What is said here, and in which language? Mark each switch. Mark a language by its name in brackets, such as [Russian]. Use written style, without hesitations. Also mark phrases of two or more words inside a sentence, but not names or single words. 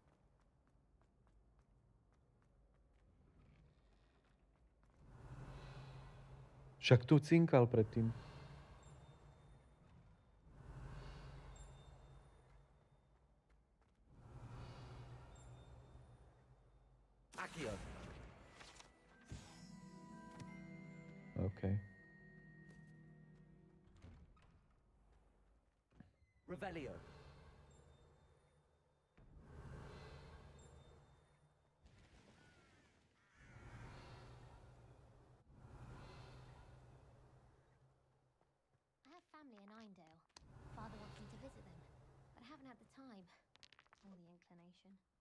[Slovak] Však tu cinkal predtým. Accio. OK. Revelio. [English] I have family in Eindale. Father wants me to visit them, but I haven't had the time or the inclination.